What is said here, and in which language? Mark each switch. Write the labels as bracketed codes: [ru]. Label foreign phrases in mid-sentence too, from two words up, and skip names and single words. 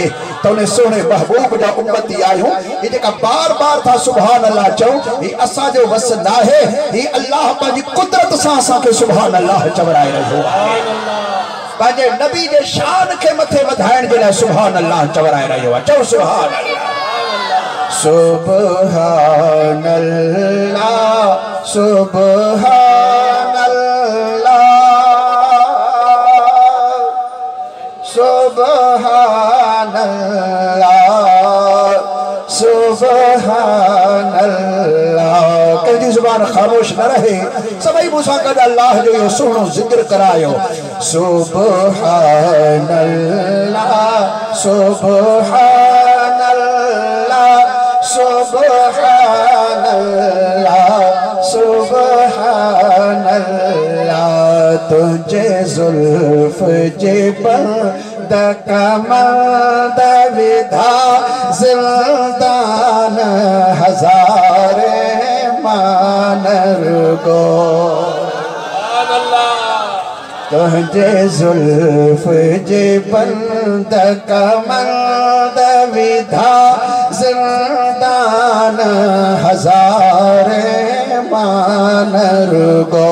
[sd] त उन सोने महबूब जा उम्मती आहियूं, ये जेका बार बार था [ar] سبحان الله [sd] चऊं, ही असां जो वस नाहे, ही अल्लाह पंहिंजी कुदरत सां असां खे [ar] سبحان الله [sd] चवराए रहियो आहे। पंहिंजे नबी जे शान खे मथे वधाइण जे लाइ [ar] سبحان الله [sd] चवराए रहियो आहे। [ar] चओ سبحان الله، سبحان الله، سبحان الله، سبحان الله، سبحان الله. [sd] कहीं जुबान खामोश न रहे, सभई मूंसां गॾु अल्लाह जो इहो सुहिणो ज़िक्र करायो। [ar] سبحان الله، سبحان الله، سبحان الله، سبحان الله. [sd] तुझे जुल्फ जे बंद कमंद विधा जिंदान हजारे मानर गो। तुझे जुल्फ जे बंद कमंद विधा जिंदान हजारे मानर गो।